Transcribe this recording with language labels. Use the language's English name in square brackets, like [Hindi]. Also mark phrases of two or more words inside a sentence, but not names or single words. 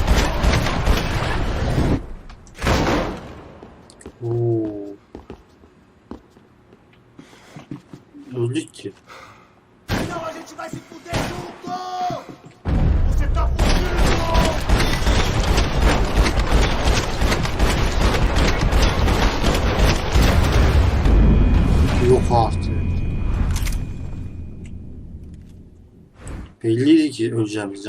[Turkish] Öldük ki. [Portuguese] Não, a gente vai se fuder junto! Você tá fudido! [Turkish] Yok artık. Belliydi ki öleceğimiz.